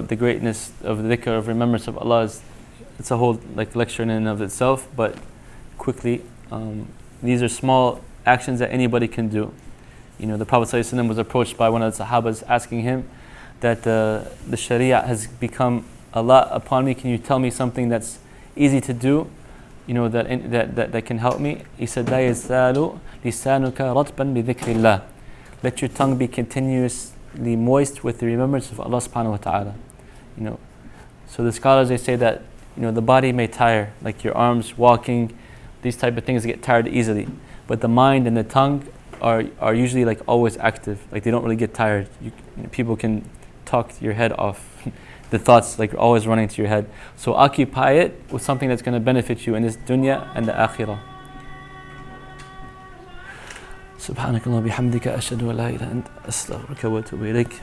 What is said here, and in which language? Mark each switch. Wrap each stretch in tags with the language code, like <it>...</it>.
<en>The greatness of the dhikr, of remembrance of Allah, it's a whole lecture in and of itself, but quickly, these are small actions that anybody can do. The Prophet ﷺ was approached by one of the Sahabas asking him that the Sharia has become a lot upon me. Can you tell me something that's easy to do, that can help me? He said,</en> <ar>لا يزال لسانك رطبا بذكر الله.</ar> <en>Let your tongue be continuously moist with the remembrance of Allah subhanahu wa ta'ala. So the scholars, they say that the body may tire, like your arms, walking, these type of things get tired easily. But the mind and the tongue are usually always active. They don't really get tired. People can talk your head off. The thoughts always running to your head. So occupy it with something that's going to benefit you in this dunya and the akhirah.</en> <ar>سبحانك اللهم وبحمدك أشهد أن لا إله إلا أنت أستغفرك وأتوب إليك.</ar>